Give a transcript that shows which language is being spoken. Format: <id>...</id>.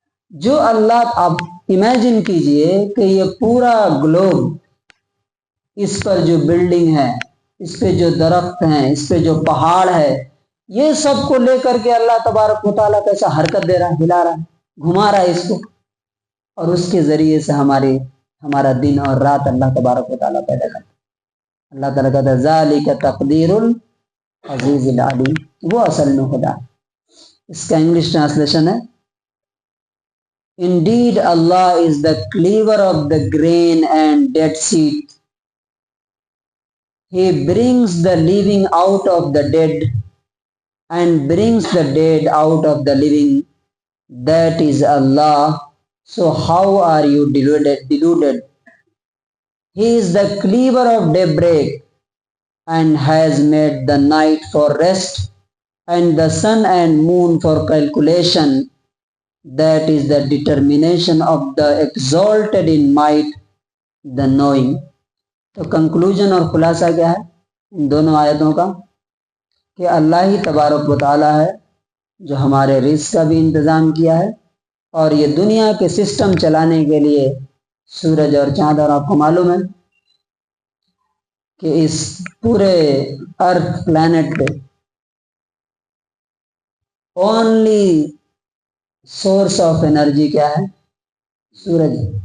<ur>جو اللہ، آپ امیجن کیجئے کہ یہ پورا گلوب، اس پر جو بلڈنگ ہے، اس پہ جو درخت ہیں، اس پہ جو پہاڑ ہے، یہ سب کو لے کر کے اللہ تبارک و تعالیٰ کیسا حرکت دے رہا ہے، ہلا رہا ہے، گھما رہا ہے اس کو. اور اس کے ذریعے سے ہمارا دن اور رات اللہ تبارک و تعالیٰ پیدا کرتا ہے. اللہ تعالیٰ کہتا ہے</ur> <ar>ذالک تقدیر العزیز العلیم،</ar> <ur>وہ اصل میں خدا. اس کا انگلش ٹرانسلیشن ہے</ur> <en>Indeed Allah is the cleaver of the grain and dead seed. He brings the living out of the dead and brings the dead out of the living. That is Allah. So how are you deluded? He is the cleaver of daybreak and has made the night for rest and the sun and moon for calculation. That is the determination of the exalted in might, the knowing.</en> <ur>تو conclusion اور خلاصہ کیا ہے ان دونوں آیتوں کا؟ کہ اللہ ہی تبارک و تعالیٰ ہے جو ہمارے رزق کا بھی انتظام کیا ہے، اور یہ دنیا کے سسٹم چلانے کے لیے سورج اور چاند. اور آپ کو معلوم ہے کہ اس پورے ارتھ پلانٹ پہ</ur> <en>only source of energy</en> <ur>کیا ہے؟ سورج.</ur>